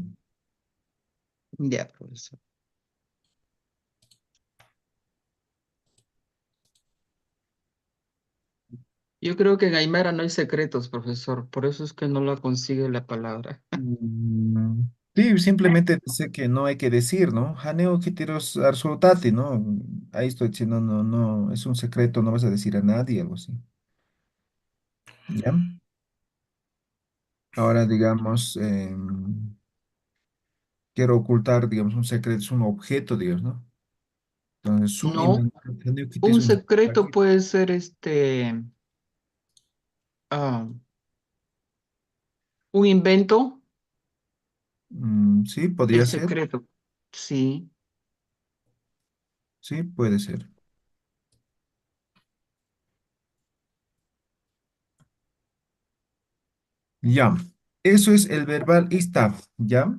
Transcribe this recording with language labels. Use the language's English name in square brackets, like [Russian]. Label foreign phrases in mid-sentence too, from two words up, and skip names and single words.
[Spanish] Ya, profesor. Yo creo que en Aymara no hay secretos, profesor. Por eso es que no la consigue la palabra. Mm, sí, simplemente sé que no hay que decir, ¿no? [Aymara] Haneo kitiros arsutati, [Spanish] ¿no? Ahí estoy diciendo, no, no, es un secreto, no vas a decir a nadie, algo así. ¿Ya? Ahora, digamos, quiero ocultar, digamos, un secreto, es un objeto, digamos, ¿no? Entonces, No, [Aymara] haneo kiti es [Spanish] un un secreto aquí. puede ser ah, un invento, Sí, podría el ser, secreto. Sí. sí, puede ser. Ya, eso es el verbal estar, ¿ya?